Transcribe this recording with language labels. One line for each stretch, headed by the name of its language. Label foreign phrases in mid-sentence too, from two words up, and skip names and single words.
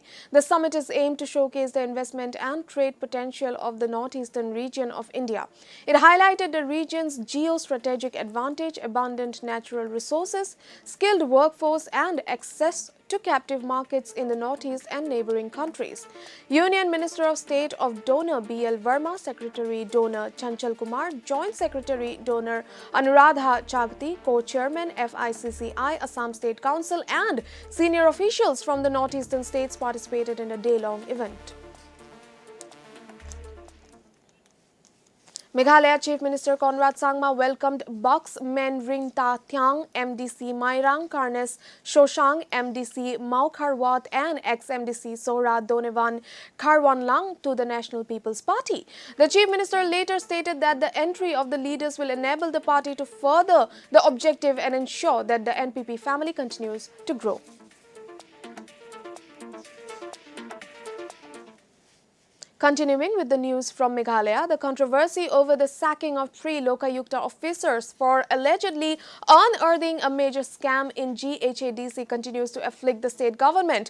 English: The summit is aimed to showcase the investment and trade potential of the Northeastern region of India. It highlighted the region's geostrategic advantage, abundant natural resources, skilled workforce and access to captive markets in the Northeast and neighboring countries. Union Minister of State of DONOR B.L. Verma, Secretary DONOR Chanchal Kumar, Joint Secretary DONOR Anuradha Chagti, Co-Chairman FICCI, Assam State Council and senior officials from the northeastern states participated in a day-long event. Meghalaya Chief Minister Conrad Sangma welcomed Bucks Men Ring Ta Thiang, MDC Mairang Karnes Shoshang, MDC Mau Kharwat and ex-MDC Sohra Donevan Kharwanlang to the National People's Party. The Chief Minister later stated that the entry of the leaders will enable the party to further the objective and ensure that the NPP family continues to grow. Continuing with the news from Meghalaya, the controversy over the sacking of 3 Lokayukta officers for allegedly unearthing a major scam in GHADC continues to afflict the state government.